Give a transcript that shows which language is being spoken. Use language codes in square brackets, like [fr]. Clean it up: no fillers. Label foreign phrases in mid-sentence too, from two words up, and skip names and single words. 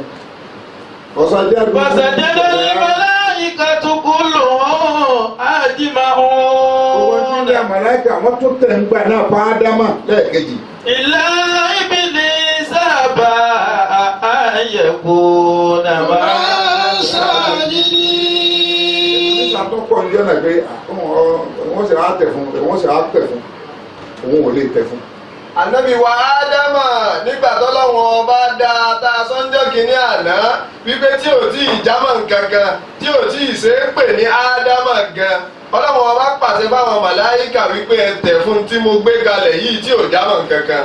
[ar] فسجد الملائكة كلهم أجمعون. [yo] màláíkà wọ́n tún tẹ̀ ń gbà náà fún ádámà lẹ́ẹ̀kejì. [ar] إلا إبليس أبى أن يكون مع الساجدين. [yo] nígbà tó pọ̀ ní jọ́nà pé wọ́n sì á tẹ̀ fún òun ò lè tẹ̀ fún. Ànábì wa Ádámà nígbà tọ́lọ́wọ́n bá dá ta sọ́njọ́ kìíní àná wípé tí ò tí ì jámọ̀ nǹkankan tí ò tí ì ṣe é pè ní Ádámà gan ọlọ́wọ́n bá pàṣẹ fáwọn màláíkà wípé ẹ tẹ̀ fún tí mo gbé kalẹ̀ yìí tí ò jámọ̀ nǹkankan.